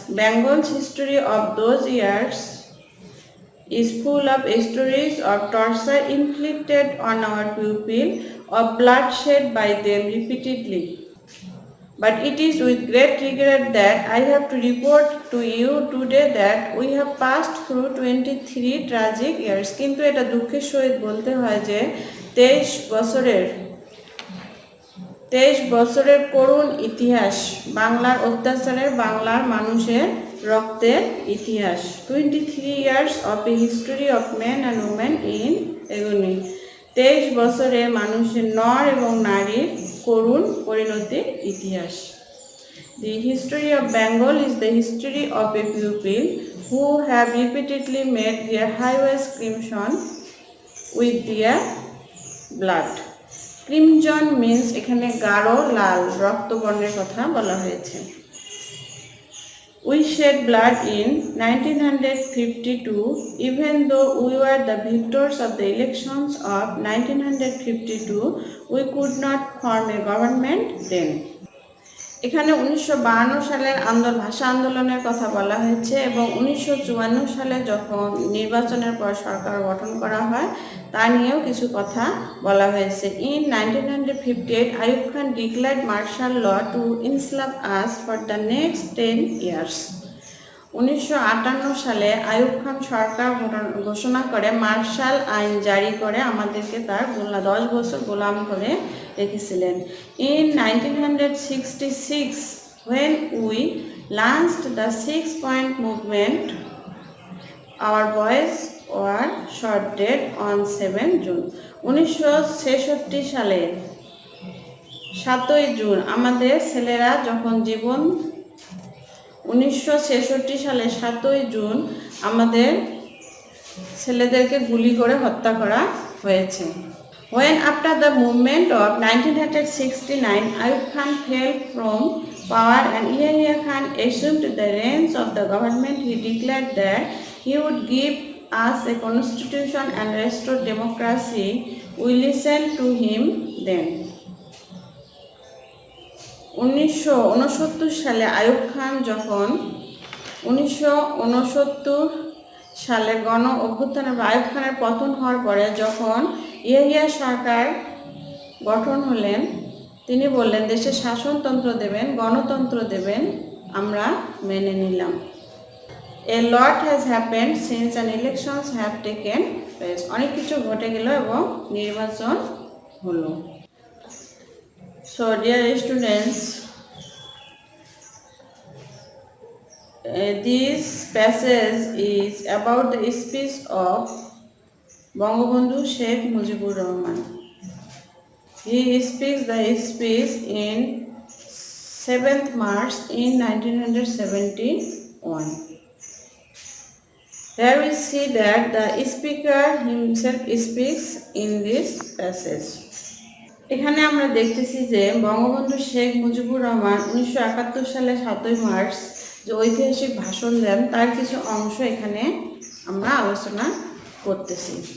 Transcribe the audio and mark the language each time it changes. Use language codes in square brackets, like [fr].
[en] Bengal's history of those years is full of stories of torture inflicted on our people, of bloodshed by them repeatedly. But it is with great regret that I have to report to you today that we have passed through 23 tragic years. [bn] কিন্তু এটা দুঃখের সহিত বলতে হয় যে 23 বছরের করুণ ইতিহাস, বাংলার অত্যাচারের, বাংলার মানুষের রক্তের ইতিহাস। [en] 23 years of a history of men and women in agony. [bn] 23 বছরে মানুষের নর এবং নারীর করুণ পরিণতির ইতিহাস। [en] The history of Bengal is the history of a people who have repeatedly made their highways crimson with their blood. Crimson means [bn] এখানে গাঢ় লাল রক্তবর্ণের কথা বলা হয়েছে। [en] We shed blood in 1952, even though we were the victors of the elections of 1952, we could not form a government then. [bn] এখানে 1952 সালের ভাষা আন্দোলনের কথা বলা হয়েছে এবং 1954 সালে যখন নির্বাচনের পর সরকার গঠন করা হয় তা নিয়েও কিছু কথা বলা হয়েছে। [en] In 1958, Ayub Khan declared martial law to enslave us for the next 10 years. [bn] 1958 সালে আইয়ুব খান সরকার ঘোষণা করে মার্শাল আইন জারি করে আমাদেরকে তার 10 বছর গোলাম করে রেখেছিলেন। [en] In 1966, when we launched the 6-point movement, our boys were shot dead on 7 June. [bn] 1966 সালে 7ই জুন আমাদের ছেলেরা যখন 1966 সালে 7ই জুন আমাদের ছেলেদেরকে গুলি করে হত্যা করা হয়েছে। [en] When after the movement of 1969, Ayub Khan fell from power and Yahya Khan assumed the reins of the government, he declared that he would give us a constitution and restore democracy. We listened to him then. [bn] 1969 সালে আইয়ুব খান যখন 1969 সালে গণ অভ্যুত্থানের আইয়ুব খানের পতন হওয়ার পরে যখন ইয়াহিয়া সরকার গঠন হলেন তিনি বললেন দেশে শাসনতন্ত্র দেবেন, গণতন্ত্র দেবেন, আমরা মেনে নিলাম। [en] A lot has happened since an elections have taken place. [bn] অনেক কিছু ঘটে গেল এবং নির্বাচন হলো। [en] So dear students, this passage is about the speech of Bangabandhu Sheikh Mujibur Rahman. He speaks the speech in 7th March in 1971. Here we see that the speaker himself speaks in this passage. [bn] এখানে আমরা দেখতেছি যে বঙ্গবন্ধু শেখ মুজিবুর রহমান 1971 সালে 7ই March যে ঐতিহাসিক ভাষণ দেন তার কিছু অংশ এখানে আমরা আলোচনা করতেছি।